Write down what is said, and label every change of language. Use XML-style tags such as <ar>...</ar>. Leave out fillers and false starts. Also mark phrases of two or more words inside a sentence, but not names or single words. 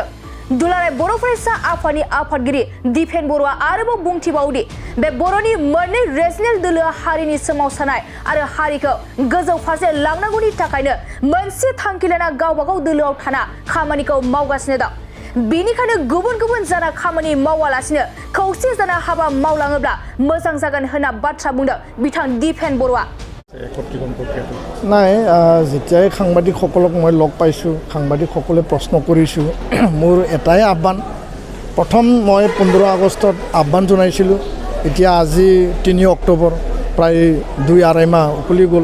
<brx>दुलाराय बर' फरायसा आफादनि आफादगिरि दिपेन बर'आ आरोबाव बुंथिबावदि बे बर'नि मोननै रिजनेल दोलोआ हारिनि सोमावसारनाय आरो हारिखौ गोजौ फारसे लांनांगौनि थाखायनो मोनसे थांखि लाना गावबागाव दोलोआव थाना खामानिखौ मावगासिनो दं। बेनिखायनो गुबुन गुबुन जाना खामानि मावालासिनो खौसे जाना हाबा मावलाङोब्ला मोजां जागोन होनना बाथ्रा बुंदों बिथां दिपेन बर'आ।</brx> <as>নাই যেতিয়াই সাংবাদিকসকলক মই লগ পাইছোঁ, সাংবাদিকসকলে প্ৰশ্ন কৰিছোঁ, মোৰ এটাই আহ্বান। প্ৰথম মই 15 আগষ্টত আহ্বান জনাইছিলোঁ। এতিয়া আজি 3 অক্টোবৰ, প্ৰায় 2-2.5 মাহ উকলি গ'ল।</as>